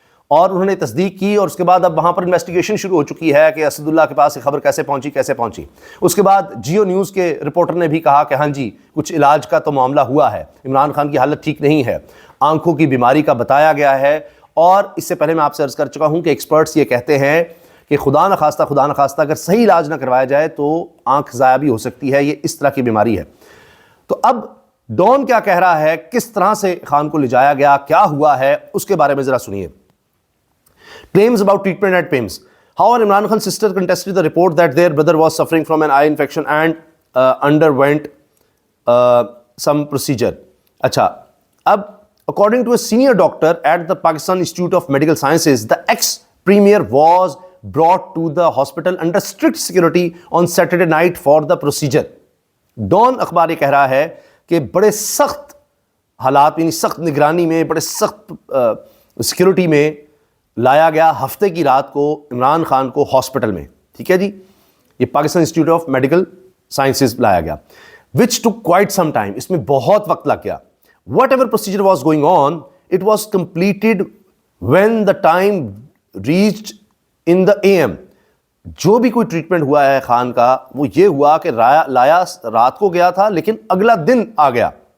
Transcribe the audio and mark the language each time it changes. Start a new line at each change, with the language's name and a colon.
Urdu: اور انہوں نے تصدیق کی، اور اس کے بعد اب وہاں پر انویسٹیگیشن شروع ہو چکی ہے کہ اسداللہ کے پاس یہ خبر کیسے پہنچی۔ اس کے بعد جیو نیوز کے رپورٹر نے بھی کہا کہ ہاں جی کچھ علاج کا تو معاملہ ہوا ہے، عمران خان کی حالت ٹھیک نہیں ہے، آنکھوں کی بیماری کا بتایا گیا ہے۔ اور اس سے پہلے میں آپ سے عرض کر چکا ہوں کہ ایکسپرٹس یہ کہتے ہیں کہ خدا نخواستہ اگر صحیح علاج نہ کروایا جائے تو آنکھ ضائع بھی ہو سکتی ہے، یہ اس طرح کی بیماری ہے۔ تو اب ڈان کیا کہہ رہا ہے، کس طرح سے خان کو لے جایا گیا، کیا ہوا ہے، اس کے بارے میں ذرا سنیے۔
English: Claims about treatment at PIMS. However, Imran Khan's sister contested the report that their brother was suffering from an eye infection and underwent some procedure. Acha, according to a senior doctor at the Pakistan Institute of Medical Sciences, the ex-premier was brought to the hospital under strict security on Saturday night for the procedure.
Urdu: Dawn اخبار یہ کہہ رہا ہے کہ بڑے سخت حالات، یعنی سخت نگرانی میں، بڑے سخت سیکورٹی میں لایا گیا ہفتے کی رات کو عمران خان کو ہاسپٹل میں، ٹھیک ہے جی، یہ Pakistan institute of medical sciences لایا گیا،
English: which took quite some time،
Urdu: اس میں بہت وقت لگ گیا۔
English: whatever procedure was going on, it was completed when the time reached in the AM۔
Urdu: جو بھی کوئی ٹریٹمنٹ ہوا ہے خان کا وہ یہ ہوا کہ لایا رات کو گیا تھا لیکن اگلا دن آ گیا،